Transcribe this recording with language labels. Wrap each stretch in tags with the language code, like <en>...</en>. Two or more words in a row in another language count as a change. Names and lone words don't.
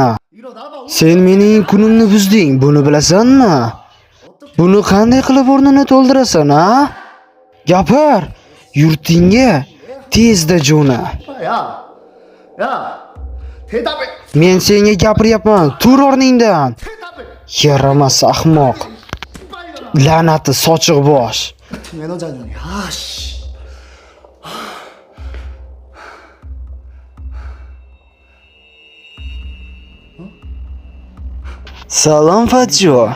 <uz>Sen mening kunimni buzding, buni bilasanmi? Buni qanday qilib o'rnini to'ldirasan, ha? Gapir. Yurtingga tezda jo'na.</uz> <ko>야, 대답해.</ko> <uz>Men senga gapiryapman, tur o'rningdan. Yaramas ahmoq. La'nati sochiq bosh.</uz> <ko>매너자년이. 아씨.</ko> <uz>Salom Fatjo.</uz>